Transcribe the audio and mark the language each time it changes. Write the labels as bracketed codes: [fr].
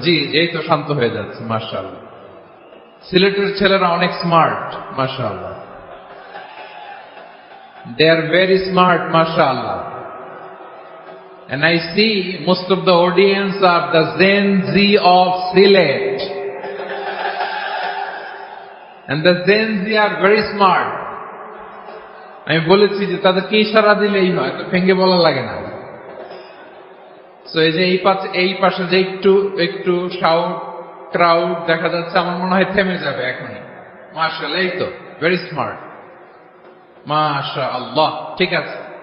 [bn] জি, এই তো শান্ত হয়ে যাচ্ছে। মাশাআল্লাহ, সিলেটের ছেলেরা অনেক স্মার্ট, মাশাআল্লাহ। [en] They are very smart, mashallah. And I see most of the audience are the Gen Z of Sylhet. And the Gen Z are very smart. [bn] আমি বলেছি যে তাদেরকে ইশারা দিলেই হয়, তো ভেঙে বলা লাগে না। সো এই যে এই পাশে যে একটু শাউট ক্রাউড দেখা যাচ্ছে, আমার মনে হয় থেমে যাবে এখনই। মাশাআল্লাহ, এই তো [en] very smart, [bn] মাশাআল্লাহ। ঠিক আছে,